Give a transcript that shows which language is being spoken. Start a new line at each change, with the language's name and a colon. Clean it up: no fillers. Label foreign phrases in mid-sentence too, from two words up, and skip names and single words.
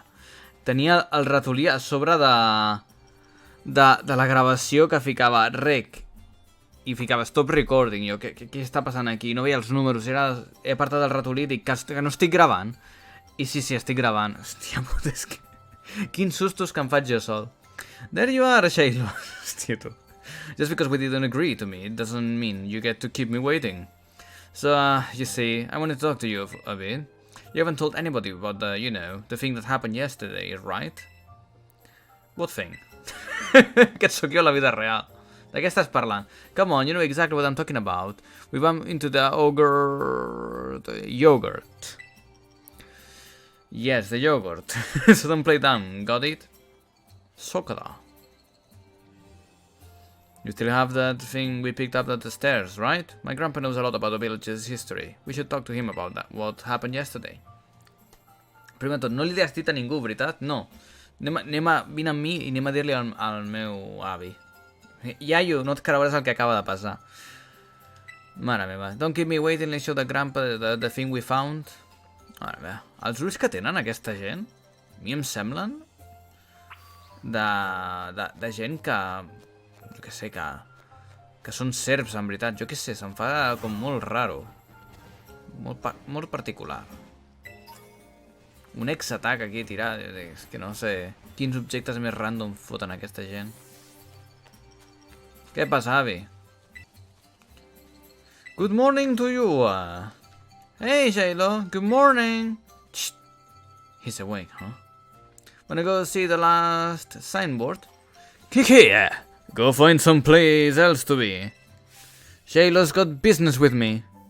Catalan: Tenia el ratolí a sobre de la gravació que ficava rec i ficava
English: stop recording.
Catalan: Jo, què està passant aquí? No veia els números. He apartat el ratolí i dic que no estic gravant. I sí, estic gravant. Hòstia puta, és que... Quins sustos que em faig jo sol.
English: There you are, Shiloh.
Catalan: Hòstia, tu.
English: Just because we didn't agree to me, it doesn't mean you get to keep me waiting. So, you see, I wanted to talk to you a bit. You haven't told anybody about the, you know, the thing that happened yesterday, right? What thing?
Catalan: Que sóc jo a la vida real. De què estàs parlant?
English: Come on, you know exactly what I'm talking about. We bumped into the ogre... the yogurt. Yes, the yogurt. So don't play dumb, got it? Sokada. You still have that thing we picked up at the stairs, right? My grandpa knows a lot about the village's history. We should talk to him about that. What happened yesterday?
Catalan: Primer de tot, no li has dit a ningú, veritat? No. Vine amb mi i anem a dir-li al meu avi. Iaio, no et creuràs el que acaba de passar. Mare meva.
English: Don't keep me waiting, let's show the grandpa the thing we found.
Catalan: Mare meva. Els ulls que tenen aquesta gent, a mi em semblen de gent que... jo què sé, que són serps, en veritat. Jo què sé, se'm fa com molt raro. Molt particular. Un ex-atac aquí tirat. És que no sé quins objectes més random foten aquesta gent. Què passa, avi?
English: Good morning to you. Hey, Shiloh. Good morning. Shh. He's awake, huh? Wanna go see the last signboard? Kiki! Go find some place else to be. Shiloh's got business with me.